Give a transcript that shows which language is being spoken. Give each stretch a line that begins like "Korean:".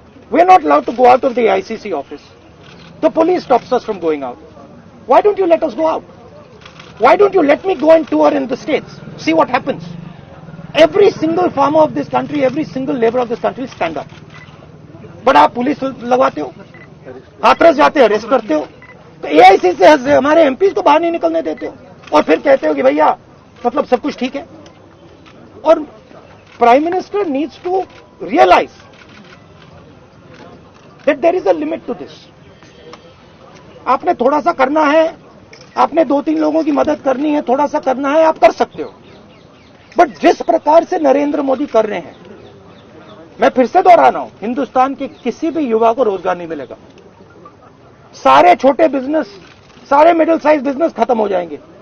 English: We are not allowed to go out of the ICC office. The police stops us from going out. Why don't you let us go out? Why don't you let me go and tour in the states? See what happens. Every single farmer of this country, every single labor of this country will stand up.
Hindi: But आप police लगवाते हो, हाथरस जाते हो, arrest करते हो, तो AIC से हमारे MPs को बाहर नहीं निकलने देते हो, और फिर कहते हो कि भैया मतलब सब कुछ ठीक है.
English: और Prime Minister needs to realize that there is a limit to this.
Hindi: आपने थोड़ा सा करना है, आपने 2-3 लोगों की मदद करनी है, थोड़ा सा करना है, आप कर सकते हो. बट जिस प्रकार से नरेंद्र मोदी कर रहे हैं, मैं फिर से दोहरा रहा हूं, हिंदुस्तान के किसी भी युवा को रोजगार नहीं मिलेगा. सारे छोटे बिजनेस, सारे मिडिल साइज बिजनेस खत्म हो जाएंगे.